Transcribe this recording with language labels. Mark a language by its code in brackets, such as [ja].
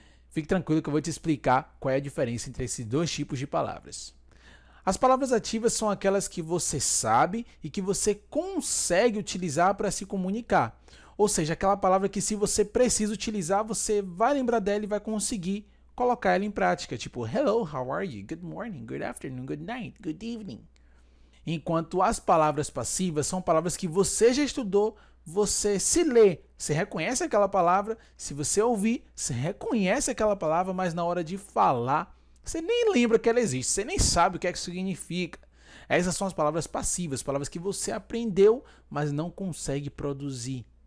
[pt] Fique tranquilo que eu vou te explicar qual é a diferença entre esses dois tipos de palavras. As palavras ativas são aquelas que você sabe e que você consegue utilizar para se comunicar. Ou seja, aquela palavra que se você precisa utilizar, você vai lembrar dela e vai conseguir colocar ela em prática. [en] Tipo, hello, how are you? Good morning, good afternoon, good night, good evening. [pt] Enquanto as palavras passivas são palavras que você já estudou, você se lê, você reconhece aquela palavra, se você ouvir, você reconhece aquela palavra, mas na hora de falar, você nem lembra que ela existe, você nem sabe o que é que significa. Essas são as palavras passivas, palavras que você aprendeu, mas não consegue produzir.